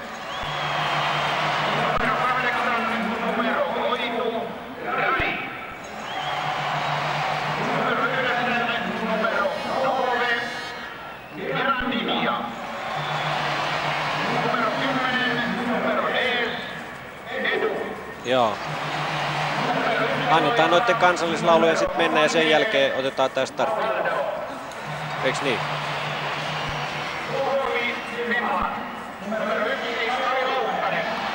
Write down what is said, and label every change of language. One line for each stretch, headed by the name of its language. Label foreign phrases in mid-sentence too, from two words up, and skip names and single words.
Finnish: Numero 8, numero 8, Rai. Numero 9, numero 9, Mirandinha. Numero 10, numero 10, Edu. Joo. Annetaan noiden kansallislauluja sitten mennä ja sen jälkeen otetaan tää startti. Eiks niin? Suomi, Finland. Numero 1, Kari Laukkanen.